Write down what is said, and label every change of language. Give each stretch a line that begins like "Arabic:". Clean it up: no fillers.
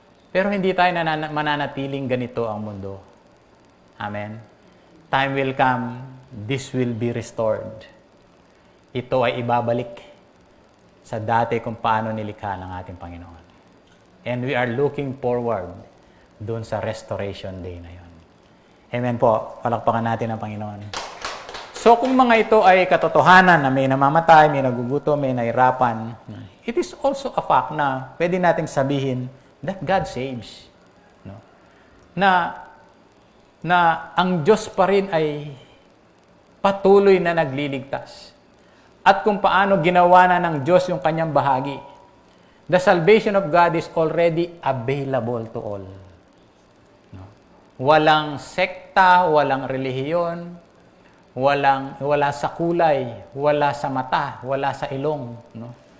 Filipino: Pero hindi tayo mananatiling ganito ang mundo. Amen?
English: Time will come, this will be restored.
Filipino: Ito ay ibabalik sa dati kung paano nilikha ng ating Panginoon.
English: And we are looking forward
Filipino: doon sa
English: restoration day na yon. Amen po.
Filipino: Palakpakan natin ang Panginoon. So kung mga ito ay katotohanan na may namamatay, may nagugutom, may nahirapan,
English: it is also a fact
Filipino: na pwede nating sabihin
English: that God saves.
Filipino: No? Na ang Diyos pa rin ay patuloy na nagliligtas. At kung paano ginawa na ng Diyos yung kanyang bahagi.
English: The salvation of God is already available to all. No?
Filipino: Walang sekta, walang relihiyon, wala sa kulay, wala sa mata, wala sa ilong. No?